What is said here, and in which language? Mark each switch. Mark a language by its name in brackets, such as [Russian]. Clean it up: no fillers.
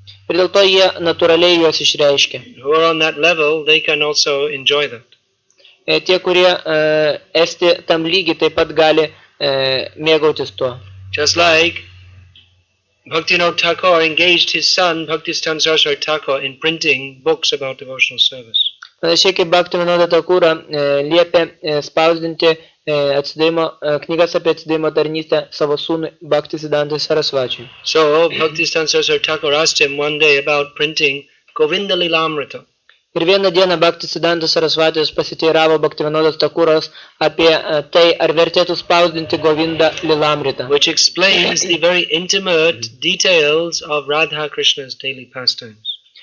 [Lithuanian] Ir dėl to jie natūraliai juos išreiškia. [English] Who are on that level, they can also enjoy that. [Lithuanian] Tie, kurie esti tam lygiai, taip pat gali mėgautis tuo. [English] Just like Bhaktivinoda Thakur engaged his son, Bhaktisiddhanta Saraswati Thakur, in printing books about devotional service. [Lithuanian] Panašiai kaip Bhaktivinoda Thakura liepė spausdinti knygas apie atsidavimo tarnystę savo sūnui Bhaktisiddhanta Sarasvačiui. [English] So Bhaktisiddhanta Saraswati Thakur asked him one day about printing Govinda Lilamrita. [Lithuanian] Ir vieną dieną Bhaktisiddhanta Sarasvatis pasiteiravo Bhaktivinodas Thakuros apie tai, ar vertėtų spausdinti Govinda Lilamrita, [English] which explains the very intimate details of Radha Krishna's daily pastimes.